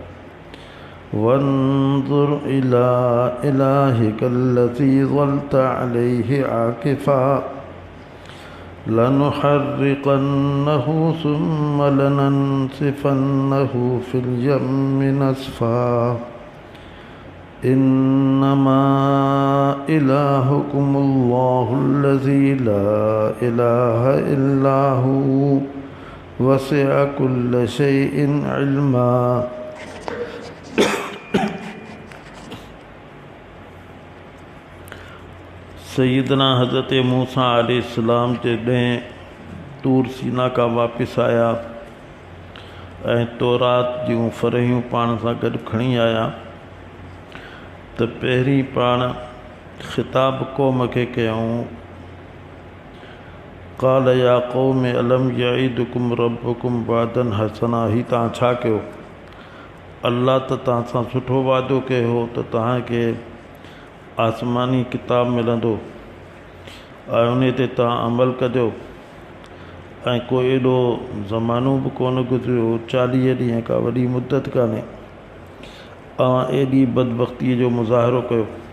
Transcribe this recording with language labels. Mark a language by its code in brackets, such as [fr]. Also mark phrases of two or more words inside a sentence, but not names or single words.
[ar] وانظر إلى إلهك الذي ظلت عليه عاكفا لنحرقنه ثم لننسفنه في اليم نسفا. إنما إلهكم الله الذي لا إله إلا هو وسع كل شيء علما. [sd] सैयदना हज़रत मूसा अलैहिस्सलाम जॾहिं तूर सीना का वापसि आया ऐं तौरात जूं फ़रहियूं पाण सां गॾु खणी आया त पहिरीं पाण ख़िताब क़ौम खे कयऊं। [ar] قال يا قوم ألم يعدكم ربكم وعدا حسنا. [sd] ही तव्हां छा कयो? अल्लाह त तव्हां सां सुठो वादो कयो हो त तव्हांखे आसमानी किताब मिलंदो ऐं उन ते तव्हां अमल कजो ऐं को एॾो ज़मानो बि कोन गुज़रियो, 40 ॾींहं का वॾी मुद्दत कान्हे, एॾी बदबख़्तीअ जो मुज़ाहिरो कयो।